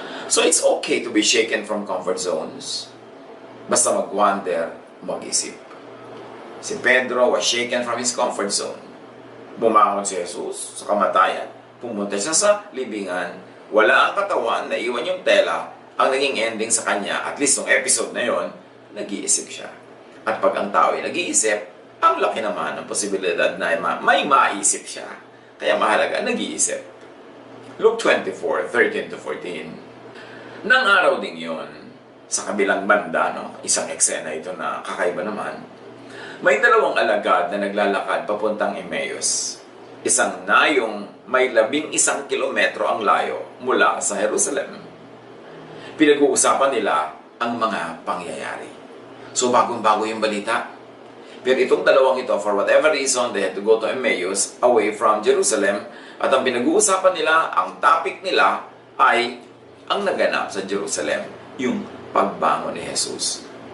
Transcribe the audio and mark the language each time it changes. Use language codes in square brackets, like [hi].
[en] So it's okay to be shaken from comfort zones. [tl] Basta mag-wonder, mag-isip. [en] Si Pedro was shaken from his comfort zone. [tl] Bumangon si Jesus sa kamatayan. Pumunta siya sa libingan. Wala ang katawan, naiwan yung tela. Ang naging ending sa kanya, at least yung episode na yon, nag-iisip siya. At pag ang tao ay nag-iisip, ang laki naman ng posibilidad na may maisip siya. Kaya mahalaga, nag-iisip. Luke 24:13-14. Nang araw ding yon, sa kabilang banda, no, isang eksena ito na kakaiba naman, may dalawang alagad na naglalakad papuntang Emmaus. Isang nayong may 11 kilometro ang layo mula sa Jerusalem. Pinag-uusapan nila ang mga pangyayari. So bagong-bago yung balita. Pero itong dalawang ito, [en] for whatever reason, they had to go to Emmaus, away from Jerusalem. [tl] At ang pinag-uusapan nila, ang topic nila ay ang naganap sa Jerusalem, yung pagbangon ni Jesus.